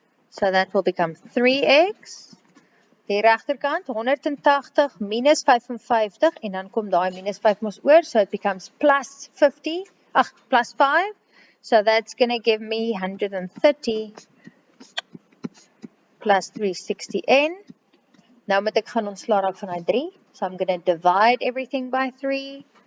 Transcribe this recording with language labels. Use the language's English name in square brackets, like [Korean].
[English] So that will become 3x. [Afrikaans] Die regterkant 180 minus 55 en dan kom daai minus 5 mos oor, [English] so it becomes plus 5. So that's going to give me 130 plus 360n. [Afrikaans] Nou moet ek gaan ontslaa raak van daai 3. [English] So I'm going to divide everything by 3.